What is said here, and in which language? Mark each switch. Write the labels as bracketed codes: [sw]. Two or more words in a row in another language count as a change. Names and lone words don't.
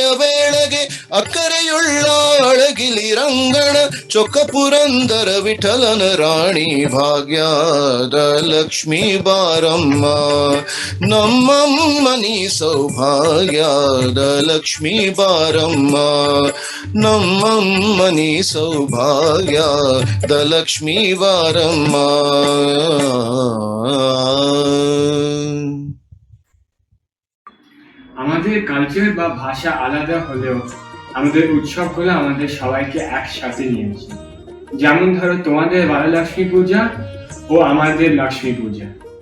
[kn] ವೇಳೆಗೆ ಅಕ್ಕರೆಯುಳ್ಳ ಅಳಗಿಲಿ ರಂಗಣ ಚೊಕ್ಕ ಪುರಂದರ ವಿಠಲನ ರಾಣಿ ಭಾಗ್ಯದ ಲಕ್ಷ್ಮೀ ಬಾರಮ್ಮ ನಮ್ಮಮ್ಮನಿ ಸೌಭಾಗ್ಯದ ಲಕ್ಷ್ಮೀ ಬಾರಮ್ಮ ನಮ್ಮಮ್ಮನಿ ಸೌಭಾಗ್ಯದ ಲಕ್ಷ್ಮೀ ಬಾರಮ್ಮ [bn] আমাদের কালচার বা ভাষা আলাদা হলেও আমাদের উৎসবগুলো আমাদের সবাইকে একসাথে নিয়ে আসে। যেমন ধরো তোমাদের বারলক্ষ্মী পূজা ও আমাদের লক্ষ্মী পূজা।